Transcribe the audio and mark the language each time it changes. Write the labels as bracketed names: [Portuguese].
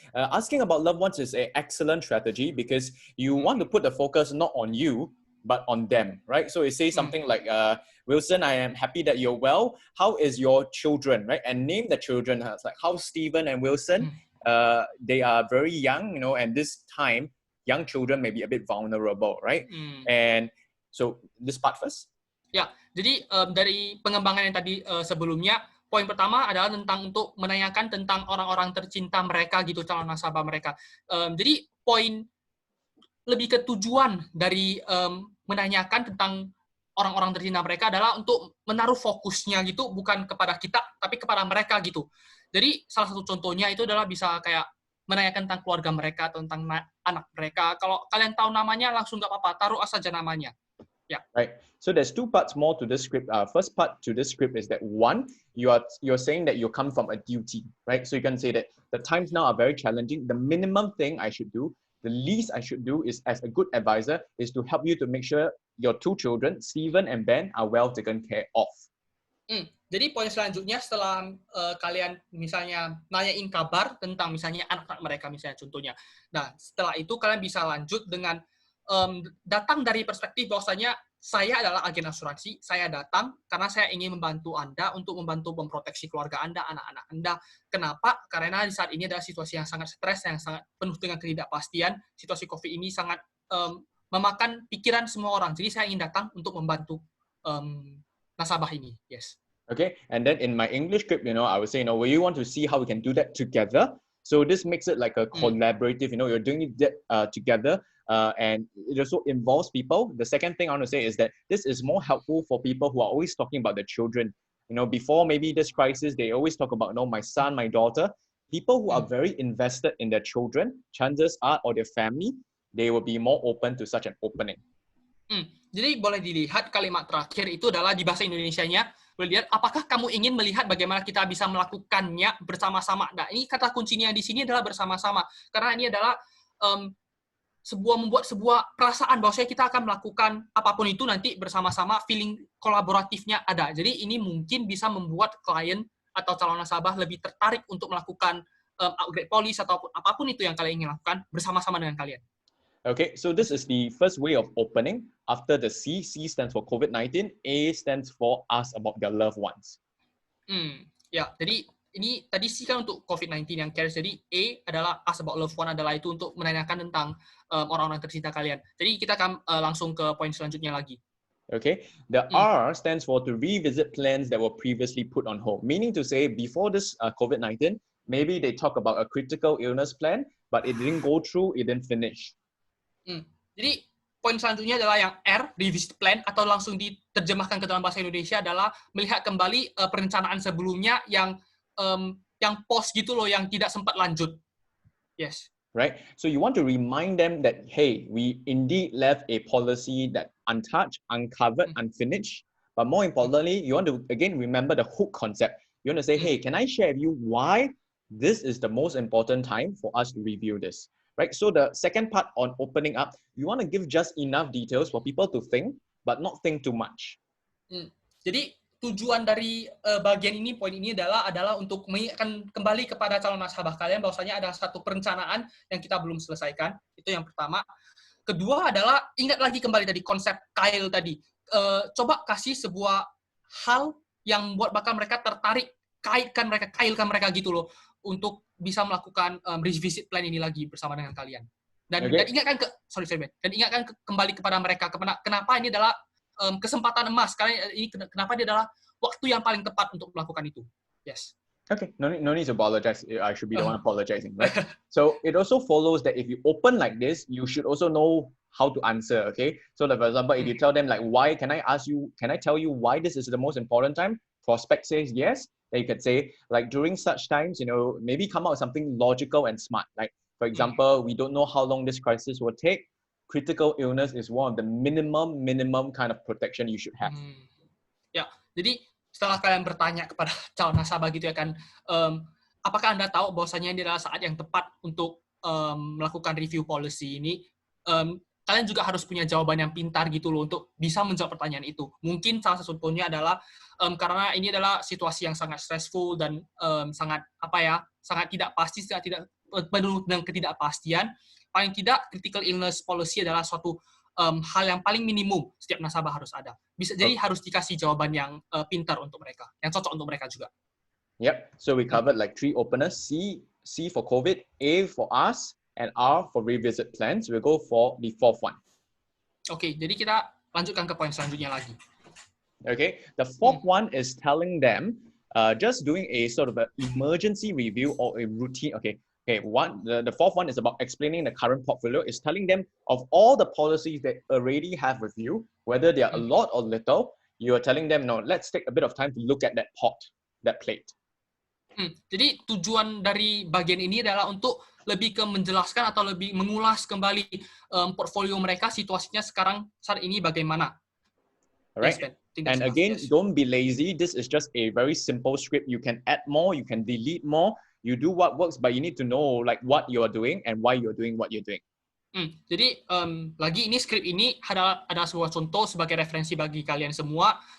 [English] Asking about loved ones is an excellent strategy because you want to put the focus not on you, but on them, right? So it says something like, Wilson, I am happy that you're well. How is your children, right? And name the children. It's like, how's Stephen and Wilson? They are very young, and this time, young children may be a bit vulnerable, right? And so this part first. [Indonesian] Ya, jadi dari pengembangan yang tadi sebelumnya, poin pertama adalah tentang untuk menanyakan tentang orang-orang tercinta mereka gitu, calon nasabah mereka. Jadi poin lebih ke tujuan dari menanyakan tentang orang-orang tercinta mereka adalah untuk menaruh fokusnya gitu, bukan kepada kita, tapi kepada mereka gitu. Jadi salah satu contohnya itu adalah bisa kayak menanyakan tentang keluarga mereka, tentang anak mereka. Kalau kalian tahu namanya, langsung nggak apa-apa, taruh saja namanya. Yeah. [English] Right. So there's two parts more to this script. First part to this script is that one, you're saying that you come from a duty, right? So you can say that the times now are very challenging. The minimum thing I should do, the least I should do is, as a good advisor, is to help you to make sure your two children, Steven and Ben, are well taken care of. [Indonesian] Jadi poin selanjutnya setelah kalian misalnya nanyain kabar tentang misalnya anak-anak mereka misalnya contohnya. Nah, setelah itu kalian bisa lanjut dengan datang dari perspektif bahwasanya saya adalah agen asuransi, saya datang karena saya ingin membantu Anda untuk membantu memproteksi keluarga Anda, anak-anak Anda. Kenapa? Karena di saat ini adalah situasi yang sangat stres, yang sangat penuh dengan ketidakpastian. Situasi COVID ini sangat memakan pikiran semua orang. Jadi saya ingin datang untuk membantu nasabah ini. [English] Yes. Okay, and then in my English script, I would say, well, you want to see how we can do that together. So this makes it like a collaborative, you're doing it together. And it also involves people. The second thing I want to say is that this is more helpful for people who are always talking about their children. Before maybe this crisis, they always talk about, my son, my daughter. People who are very invested in their children, chances are, or their family, they will be more open to such an opening. [Indonesian] Jadi boleh dilihat kalimat terakhir itu adalah di bahasa Indonesianya. Boleh lihat, apakah kamu ingin melihat bagaimana kita bisa melakukannya bersama-sama? Nah, ini kata kuncinya di sini adalah bersama-sama. Karena ini adalah membuat sebuah perasaan bahwa kita akan melakukan apapun itu nanti bersama-sama, feeling kolaboratifnya ada. Jadi ini mungkin bisa membuat klien atau calon nasabah lebih tertarik untuk melakukan upgrade policy ataupun apapun itu yang kalian ingin lakukan bersama-sama dengan kalian. [English] Okay, so this is the first way of opening. After the C stands for COVID-19, A stands for ask about their loved ones. [Indonesian] Ya, jadi ini tadi C kan untuk COVID-19 yang cares, jadi A adalah [English] ask about loved one [Indonesian] adalah itu untuk menanyakan tentang orang-orang tercinta kalian. Jadi kita akan langsung ke poin selanjutnya lagi. [English] Okay, the R stands for to revisit plans that were previously put on hold. Meaning to say, before this COVID-19, maybe they talk about a critical illness plan, but it didn't go through, it didn't finish. [Indonesian] Jadi poin selanjutnya adalah yang R, revisit plan, atau langsung diterjemahkan ke dalam bahasa Indonesia adalah melihat kembali perencanaan sebelumnya yang pause gitu loh, yang tidak sempat lanjut. [English] Yes. Right? So you want to remind them that, hey, we indeed left a policy that untouched, uncovered, unfinished. But more importantly, you want to, again, remember the hook concept. You want to say, hey, can I share with you why this is the most important time for us to review this? Right? So the second part on opening up, you want to give just enough details for people to think, but not think too much. [Indonesian] Jadi tujuan dari bagian ini, poin ini adalah untuk mengingatkan kembali kepada calon nasabah kalian bahwasanya ada satu perencanaan yang kita belum selesaikan. Itu yang pertama. Kedua adalah ingat lagi kembali tadi konsep Kyle tadi. Coba kasih sebuah hal yang buat bakal mereka tertarik, kailkan mereka gitu loh untuk bisa melakukan revisit plan ini lagi bersama dengan kalian. Dan ingatkan kembali kepada mereka kenapa ini adalah kesempatan emas, karena ini kenapa dia adalah waktu yang paling tepat untuk melakukan itu. [English] Yes. Okay, no need to apologize. I should be the one apologizing, right? So it also follows that if you open like this, you should also know how to answer, okay? So for example, if you tell them like, why, can I tell you why this is the most important time? Prospect says yes. Then you could say, like, during such times, maybe come out with something logical and smart. Like, for example, we don't know how long this crisis will take. Critical illness is one of the minimum kind of protection you should have. [Indonesian] Ya, jadi setelah kalian bertanya kepada calon nasabah gitu ya kan, apakah Anda tahu bahwasanya ini adalah saat yang tepat untuk melakukan review policy ini? Kalian juga harus punya jawaban yang pintar gitu loh untuk bisa menjawab pertanyaan itu. Mungkin salah satu contohnya adalah karena ini adalah situasi yang sangat stressful dan sangat tidak pasti, tidak penuh dengan ketidakpastian. Paling tidak critical illness policy adalah suatu hal yang paling minimum setiap nasabah harus ada. Jadi harus dikasih jawaban yang pintar untuk mereka, yang cocok untuk mereka juga. [English] Yep. So we covered like 3 openers: C for COVID, A for us, and R for revisit plans. We'll go for the fourth one. [Indonesian] Oke, jadi kita lanjutkan ke poin selanjutnya lagi. [English] Okay, the fourth one is telling them just doing a sort of an emergency review or a routine. Okay, the fourth one is about explaining the current portfolio, is telling them of all the policies they already have with you, whether they are a lot or little. You are telling them, no, let's take a bit of time to look at that pot, that plate. Jadi tujuan dari bagian ini adalah untuk lebih ke menjelaskan atau lebih mengulas kembali portfolio mereka, situasinya sekarang saat ini bagaimana. Alright. Yes, and again, don't be lazy. This is just a very simple script. You can add more, you can delete more. You do what works, but you need to know like what you are doing and why you're doing what you're doing. [Indonesian] Jadi lagi ini skrip ini ada sebuah contoh sebagai referensi bagi kalian semua.